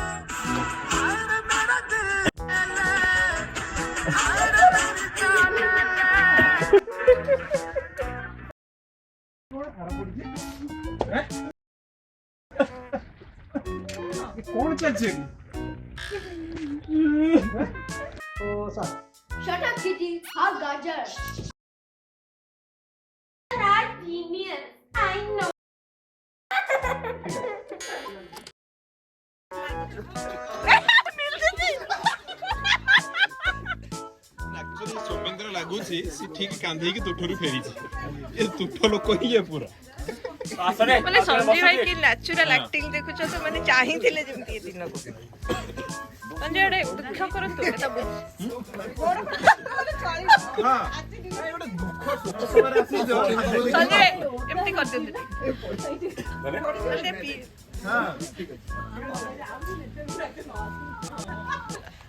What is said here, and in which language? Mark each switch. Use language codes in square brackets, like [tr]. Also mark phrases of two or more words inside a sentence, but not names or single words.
[or] କଣ ଚାଲିଛି [en] Shut up, kitty. Have gajar. That genius. I know. [or] ସୌମେନ୍ଦ୍ର ଲାଗୁଛି ସେ ଠିକ କାନ୍ଧେଇକି ତୁଠରୁ ଫେରିଛି ଏ ତୁଠ ଲୋକ ହିଁ ଏ ପୁରା ମାନେ ସଞ୍ଜୟ ଭାଇ କି [en] natural acting [or] ଦେଖୁଛ ତ ମାନେ ଚାହିଁଥିଲେ ଯେମିତି ଏ ଦିନକୁ ସଞ୍ଜୟ ଗୋଟେ ଦୁଃଖ କରନ୍ତୁ ସଞ୍ଜୟ ଏମିତି କରିଦିଅନ୍ତୁ